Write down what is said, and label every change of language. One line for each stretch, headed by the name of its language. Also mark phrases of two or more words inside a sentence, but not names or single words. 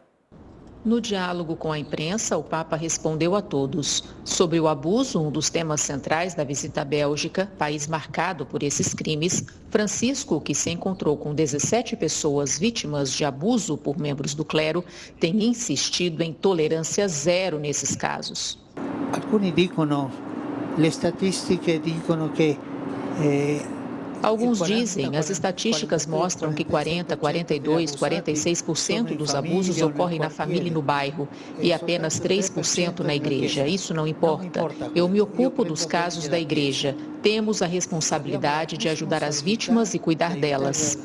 Portuguese: No diálogo com a imprensa, o Papa respondeu a todos. Sobre o abuso, um dos temas centrais da visita à Bélgica, país marcado por esses crimes, Francisco, que se encontrou com 17 pessoas vítimas de abuso por membros do clero, tem insistido em tolerância zero nesses casos.
Italian: Alcuni dicono, le statistiche dicono che
Portuguese: Alguns dizem, as estatísticas mostram que 40%, 42%, 46% dos abusos ocorrem na família e no bairro e apenas 3% na igreja. Isso não importa. Eu me ocupo dos casos da igreja. Temos a responsabilidade de ajudar as vítimas e cuidar delas.